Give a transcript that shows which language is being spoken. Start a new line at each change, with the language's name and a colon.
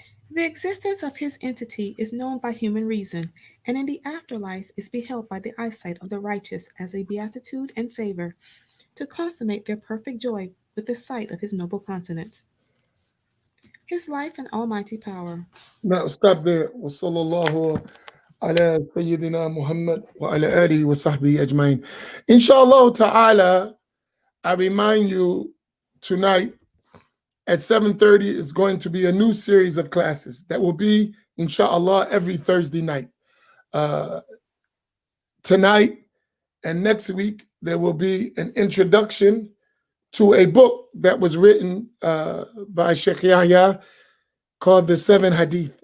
English: the existence of his entity is known by human reason, and in the afterlife is beheld by the eyesight of the righteous as a beatitude and favor, to consummate their perfect joy with the sight of his noble countenance. His life and almighty power. Now, stop there.
Arabic: وصلى الله على سيدنا محمد وعلى آله وصحبه أجمعين.
English: Inshallah ta'ala, I remind you tonight at 7:30 is going to be a new series of classes that will be, inshallah, every Thursday night. Tonight and next week, there will be an introduction to a book that was written by Sheikh Yahya called the Seven Hadith.